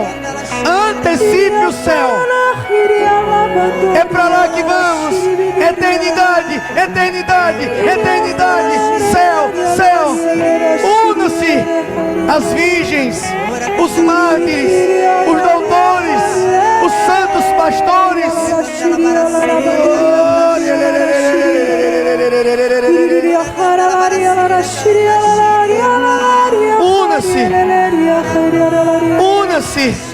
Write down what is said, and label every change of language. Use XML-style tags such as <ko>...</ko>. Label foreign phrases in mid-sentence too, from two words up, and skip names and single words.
<pt>Antecipe o céu. É para lá que vamos. Eternidade, eternidade, eternidade. Céu, céu. Unam-se as virgens, os mártires, os doutores, os santos pastores. Una-se. Una-se.</pt>